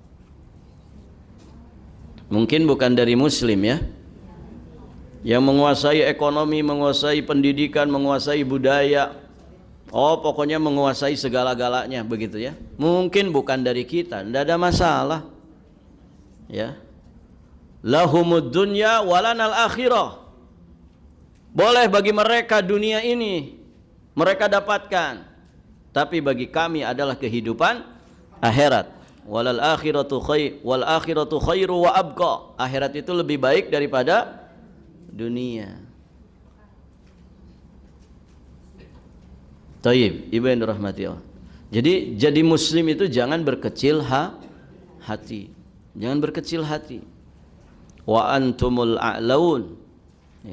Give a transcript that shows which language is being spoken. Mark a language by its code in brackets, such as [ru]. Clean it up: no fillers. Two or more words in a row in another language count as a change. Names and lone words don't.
[id] Mungkin bukan dari muslim ya. Yang menguasai ekonomi, menguasai pendidikan, menguasai budaya. Oh, pokoknya menguasai segala-galanya begitu ya. Mungkin bukan dari kita, tidak ada masalah. Ya. [ar] لهم الدنيا ولنا الآخرة. [id] Boleh bagi mereka dunia ini mereka dapatkan, tapi bagi kami adalah kehidupan akhirat. [ar] والآخرة خير وأبقى. [id] Akhirat itu lebih baik daripada dunia. Taib, Ibu yang dirahmati Allah. Jadi muslim itu jangan berkecil hati. Jangan berkecil hati. [ar] وأنتم الأعلون. [id] Ya.